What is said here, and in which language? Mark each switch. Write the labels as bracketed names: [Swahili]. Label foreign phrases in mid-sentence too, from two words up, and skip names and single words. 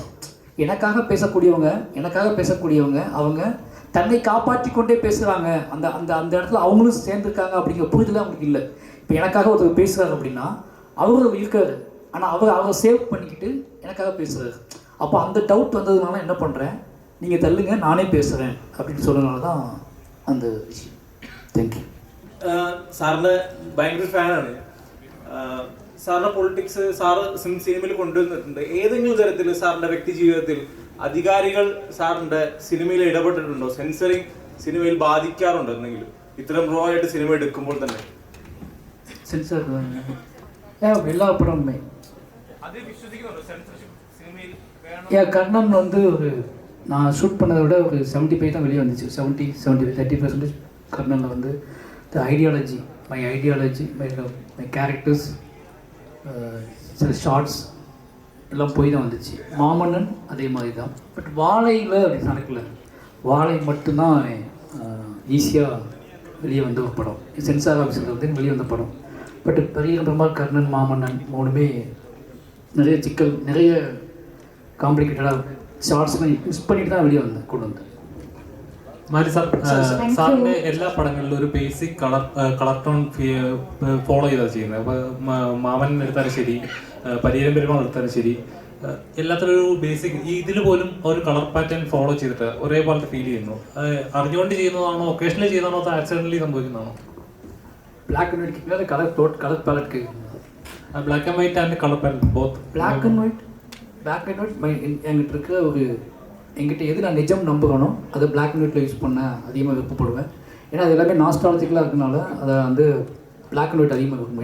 [Tamil] எனக்காக பேசக்கூடியவங்க அவங்க தன்னை காப்பாற்றி கொண்டே பேசுகிறாங்க, அந்த அந்த அந்த இடத்துல அவங்களும் சேர்ந்துருக்காங்க அப்படிங்கிற புரிதல் அவங்களுக்கு இல்லை. இப்போ எனக்காக ஒருத்தர் பேசுகிறாரு அப்படின்னா அவர் இருக்காரு, ஆனால் அவரை சேவ் பண்ணிக்கிட்டு எனக்காக பேசுகிறாரு. அப்போ அந்த டவுட் வந்ததுனால என்ன பண்ணுறேன், நீங்கள் தள்ளுங்க நானே பேசுகிறேன் அப்படின்னு சொன்னதுனால தான் அந்த விஷயம். தேங்க்யூ. [Malayalam] സാറിൻ്റെ ഭയങ്കര ഫാനാണ്. സാറിൻ്റെ പൊളിറ്റിക്സ് സാറ് സിനിമയിൽ കൊണ്ടുവന്നിട്ടുണ്ട്. ഏതെങ്കിലും തരത്തിൽ സാറിൻ്റെ വ്യക്തി ജീവിതത്തിൽ അധികാരികൾ സാറിൻ്റെ സിനിമയിൽ ഇടപെട്ടിട്ടുണ്ടോ? സെൻസറിങ് സിനിമയിൽ ബാധിക്കാറുണ്ടോ എന്തെങ്കിലും ഇത്തരം റോ ആയിട്ട് സിനിമ എടുക്കുമ്പോൾ തന്നെ? [Tamil] சென்சார் எல்லா படமுமே [Malayalam] അത് വിശ്വസിക്കുന്നുണ്ടോ സെൻസർഷിപ്പ് സിനിമയിൽ? [Tamil] கர்ணன் நான் ஷூட் பண்ணதை விட ஒரு 75 தான் வெளியே வந்துச்சு. 30% கர்ணனில் [English] the ideology, my characters, [Tamil] சில ஷார்ட்ஸ் எல்லாம் போய் தான் வந்துச்சு. மாமன்னன் அதே மாதிரி தான். பட் வாழையில் அப்படி நடக்கல. வாழை மட்டும்தான் ஈஸியாக வெளியே வந்த ஒரு படம், சென்சார் ஆஃபீஸில் வெளியே வந்த படம். பட் பெரிய பெருமாள், கர்ணன், மாமன்னன் மூணுமே நிறைய சிக்கல், நிறைய காம்ப்ளிகேட்டடாக ஷார்ட்ஸ்லாம் மிஸ் பண்ணிட்டு தான் வெளியே கொண்டு வந்தேன். [Malayalam] മാരി സാർ, സാറിൻ്റെ എല്ലാ പടങ്ങളിലും ഒരു [English] basic colour tone follow [Malayalam] ചെയ്താണ് ചെയ്യുന്നത്. അപ്പോൾ മാമൻ എടുത്താലും ശരി, പരിയേരം പെരുമാൾ എടുത്താലും ശരി, എല്ലാത്തിലും ഒരു ബേസിക് ഇതിൽ പോലും ഒരു [English] colour pattern follow [Malayalam] ചെയ്തിട്ട് ഒരേപോലത്തെ ഫീൽ ചെയ്യുന്നു. അറിഞ്ഞുകൊണ്ട് ചെയ്യുന്നതാണോ, ഒക്കേഷനിൽ ചെയ്യുന്നതാണോ, അതോ ആക്സിഡൻ്റലി സംഭവിക്കുന്നതാണോ? [English] black and white colour palette [Tamil] கேட்குது. [English] black and white and colour palette both. black and white [Tamil] என்கிட்ட இருக்கிற என்கிட்ட எது நான் நிஜம் நம்புகிறனோ அதை பிளாக் அண்ட் ஒயிட்டில் யூஸ் பண்ண அதிகமாக விருப்பப்படுவேன். ஏன்னா அது எல்லாமே நாஸ்டாலஜிக்கலாக இருக்கனால அதை [English] black and white [Tamil] அதிகமாக விரும்புவேன்.